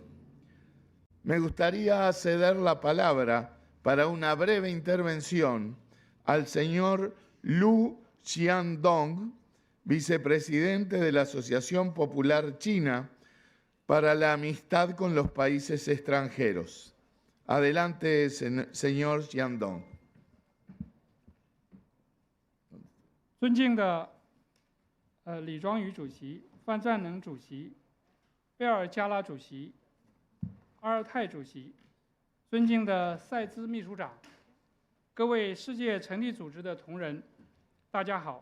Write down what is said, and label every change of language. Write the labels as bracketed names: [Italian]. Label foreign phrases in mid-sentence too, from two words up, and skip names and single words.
[Spanish] Me gustaría ceder la palabra para una breve intervención al señor Lu Xiandong, vicepresidente de la Asociación Popular China para la Amistad con los Países Extranjeros. Adelante, señor Xiandong. [Chinese] 尊敬的李庄宇主席、范占能主席、贝尔加拉主席、阿尔泰主席，尊敬的塞兹秘书长，各位世界成立组织的同仁，大家好！